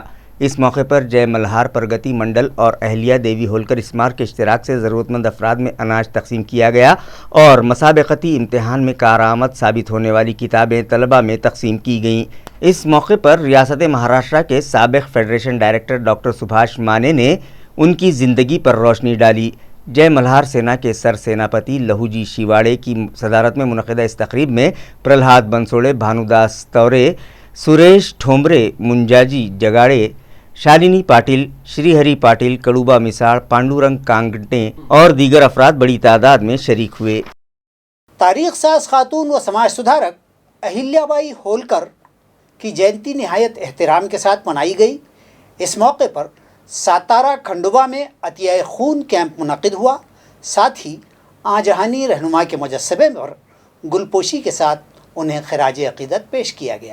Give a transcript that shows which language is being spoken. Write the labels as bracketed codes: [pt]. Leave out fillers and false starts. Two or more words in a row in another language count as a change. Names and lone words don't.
[ur] اس موقع پر جے ملہار پرگتی منڈل اور اہلیہ دیوی ہولکر اسمارک کے اشتراک سے ضرورت مند افراد میں اناج تقسیم کیا گیا اور مسابقتی امتحان میں کارآمد ثابت ہونے والی کتابیں طلبہ میں تقسیم کی گئیں۔ اس موقع پر ریاست مہاراشٹر کے سابق فیڈریشن ڈائریکٹر ڈاکٹر سبھاش مانے نے ان کی زندگی پر روشنی ڈالی۔ جے ملہار سینا کے سر سیناپتی لہوجی شیواڑے کی صدارت میں منعقدہ اس تقریب میں پرلہاد بنسوڑے، بھانو داس تورے، سریش ٹھومرے، منجاجی جگاڑے، شالنی پاٹل، شری ہری پاٹل، کڑوبا مساڑ، پانڈورنگ کانگٹے اور دیگر افراد بڑی تعداد میں شریک ہوئے۔ تاریخ ساز خاتون و سماج سدھارک اہلیہ بائی ہولکر کی جینتی نہایت احترام کے ساتھ منائی گئی۔ اس موقع پر ساتارا کھنڈوا میں عطیہ خون کیمپ منعقد ہوا، ساتھ ہی آجہانی رہنما کے مجسمے پر گل پوشی کے ساتھ انہیں خراج عقیدت پیش کیا گیا۔